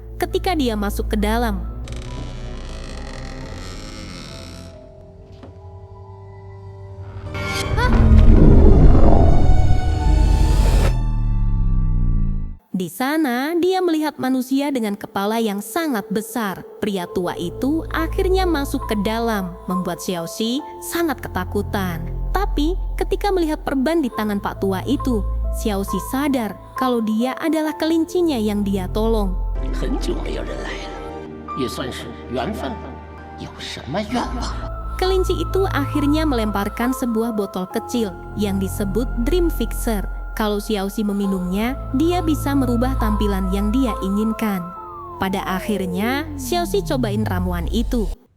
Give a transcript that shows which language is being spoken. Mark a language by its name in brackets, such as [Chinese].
[Indonesian] Ketika dia masuk ke dalam, di sana, dia melihat manusia dengan kepala yang sangat besar. Pria tua itu akhirnya masuk ke dalam, membuat Xiaoxi sangat ketakutan. Tapi, ketika melihat perban di tangan Pak Tua itu, Xiaoxi sadar kalau dia adalah kelincinya yang dia tolong. [Chinese] 很久没有人来了，也算是缘分了。有什么愿望？ [Indonesian] Kelinci itu akhirnya melemparkan sebuah botol kecil yang disebut Dream Fixer. Kalau Xiaoxi meminumnya, dia bisa merubah tampilan yang dia inginkan. Pada akhirnya, Xiaoxi cobain ramuan itu.